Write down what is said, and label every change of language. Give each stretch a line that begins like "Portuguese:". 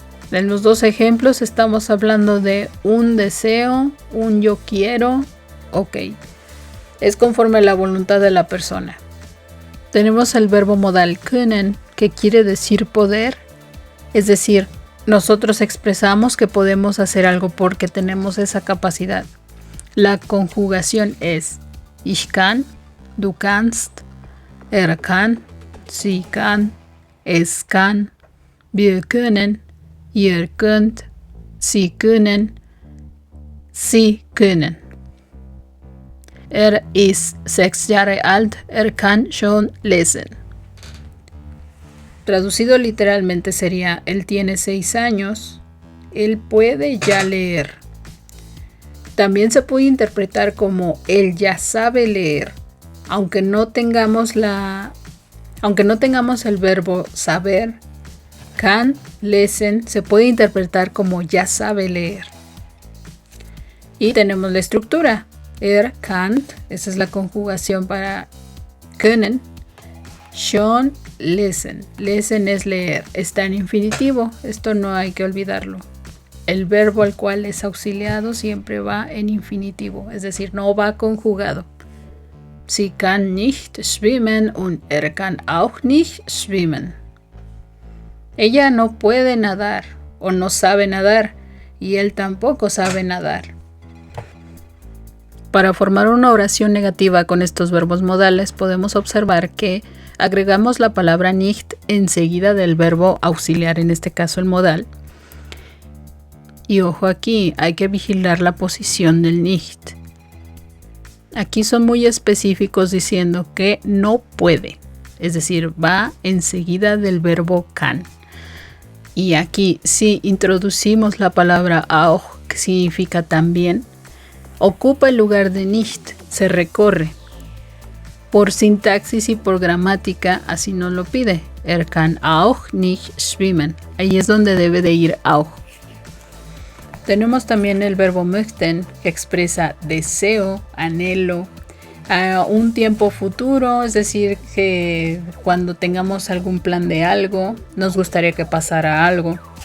Spanish: En los dos ejemplos estamos hablando de un deseo, un yo quiero. Ok. Es conforme a la voluntad de la persona. Tenemos el verbo modal können, que quiere decir poder. Es decir, nosotros expresamos que podemos hacer algo porque tenemos esa capacidad. La conjugación es
German: Ich kann, du kannst, er kann, sie kann, es kann, wir können, ihr könnt, sie können, sie können. Er ist 6 Jahre alt, er kann schon lesen.
Spanish: Traducido literalmente sería: él tiene 6 años, él puede ya leer. También se puede interpretar como él ya sabe leer, aunque no tengamos el verbo saber. Kann, lesen, se puede interpretar como ya sabe leer. Y tenemos la estructura.
German: Er kann,
Spanish: esa es la conjugación para können.
German: Schon lesen.
Spanish: Lesen es leer. Está en infinitivo. Esto no hay que olvidarlo. El verbo al cual es auxiliado siempre va en infinitivo, es decir, no va conjugado.
German: Sie kann nicht schwimmen und er kann auch nicht schwimmen.
Spanish: Ella no puede nadar o no sabe nadar y él tampoco sabe nadar. Para formar una oración negativa con estos verbos modales podemos observar que agregamos la palabra nicht enseguida del verbo auxiliar, en este caso el modal. Y ojo aquí, hay que vigilar la posición del nicht. Aquí son muy específicos diciendo que no puede, es decir, va enseguida del verbo kann. Y aquí si introducimos la palabra auch, que significa también, ocupa el lugar de nicht, se recorre. Por sintaxis y por gramática así nos lo pide.
German: Kann auch nicht schwimmen.
Spanish: Ahí es donde debe de ir auch. Tenemos también el verbo möchten, que expresa deseo, anhelo, a un tiempo futuro, es decir, que cuando tengamos algún plan de algo, nos gustaría que pasara algo.